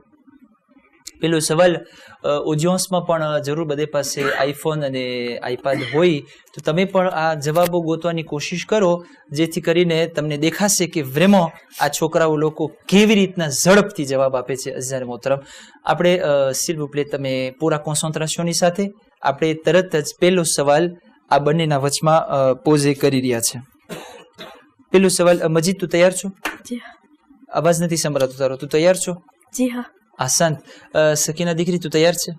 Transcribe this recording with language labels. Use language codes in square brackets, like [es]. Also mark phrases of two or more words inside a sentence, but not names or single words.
[gu] પેલો સવાલ ઓડિયન્સમાં પણ જરૂર બધે પાસે આઈફોન અને આઈપેડ હોય તો તમે પણ આ જવાબો ગોતવાની કોશિશ કરો, જેથી કરીને તમને દેખાશે કે વ્રેમો આ છોકરાઓ લોકો કેવી રીતના ઝડપથી જવાબ આપે છે. અઝાર મોહતરમ, આપણે [fr] s'il vous plaît [gu] તમે પૂરા કોન્સન્ટ્રેશનની સાથે આપણે તરત જ પહેલો સવાલ આ બંનેના વચમાં પોઝે કરી રહ્યા છે. પેલો સવાલ, મજીદ તું તૈયાર છો? જી અવાજ નથી સંભળાતો તારો. તું તૈયાર છો? જી હા. આસાન. સકીના દીકરી તું તૈયાર છે?